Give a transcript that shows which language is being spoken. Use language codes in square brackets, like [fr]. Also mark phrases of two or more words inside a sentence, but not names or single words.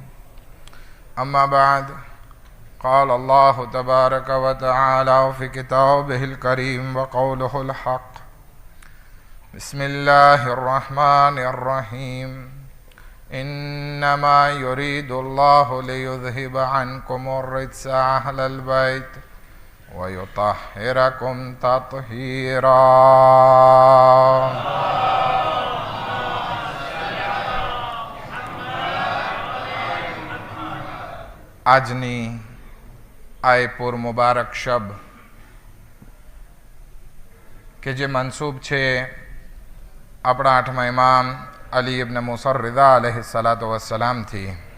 [ar] أما بعد، قال الله تبارك وتعالى في كتابه الكريم وقوله الحق: بسم الله الرحمن الرحيم. إنما يريد الله ليذهب عنكم الرجس أهل البيت ويطهركم تطهيرا. [gu] આજની આયપુર મુબારક શબ કે જે મનસૂબ છે આપણા આઠમા ઇમામ અલી ઇબ્ન મુસર રિઝા [ar] عليه الصلاة والسلام,